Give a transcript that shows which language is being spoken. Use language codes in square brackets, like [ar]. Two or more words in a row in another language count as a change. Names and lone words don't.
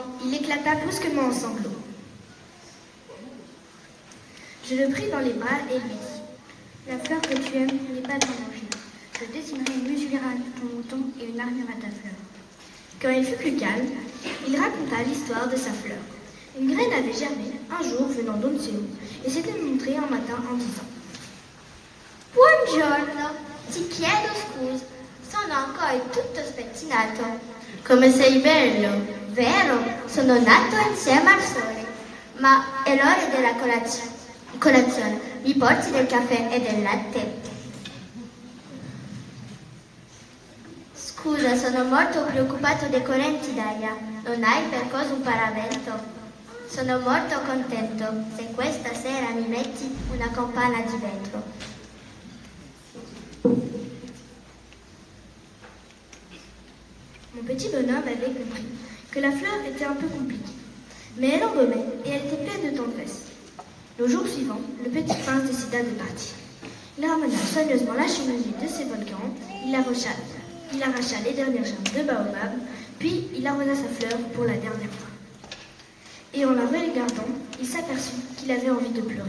[fr] Il éclata brusquement en sanglots. Je le pris dans les bras et lui dis: la fleur que tu aimes n'est pas en danger. Je dessinerai une mesure à ton mouton et une armure à ta fleur. Quand il fut plus calme, il raconta l'histoire de sa fleur. Une graine avait germé un jour venant d'on ne sait où et s'était montrée un matin en disant: [it] Buongiorno, ti chiedo scusa, sono ancora tutto spettinato. Come sei bello! Vero, sono nato insieme al sole. Ma è l'ora della colazione. Mi porti del caffè e del latte? Scusa, sono molto preoccupato dei correnti d'aria. Non hai per caso un paravento? Sono molto contento se questa sera mi metti una campana di vetro. [fr] Mon petit bonhomme avait compris que la fleur était un peu compliquée, mais elle embaumait et elle était pleine de tendresse. Le jour suivant, le petit prince décida de partir. Il ramena soigneusement la cheminée de ses volcans, il arracha les dernières germes de baobab, Puis il arrosa sa fleur pour la dernière fois. Et en la regardant, il s'aperçut qu'il avait envie de pleurer.